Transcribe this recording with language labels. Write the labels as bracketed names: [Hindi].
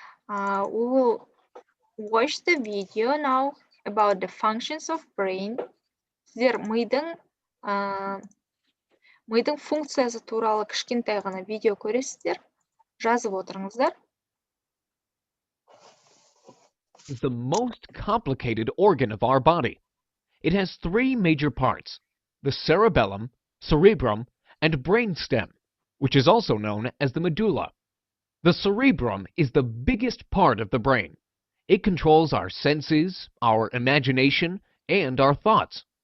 [English] We will watch the video now about the functions of brain. [Kazakh] Сіздер мидың функциясы туралы кішкентай ғана видео көресіздер. Жазып отырыңыздар. [English] Is the most complicated organ of our body. It has three major parts: the cerebellum, cerebrum, and brainstem, which is also known as the medulla. The cerebrum is the biggest part of the brain. It controls our senses, our imagination, and our thoughts.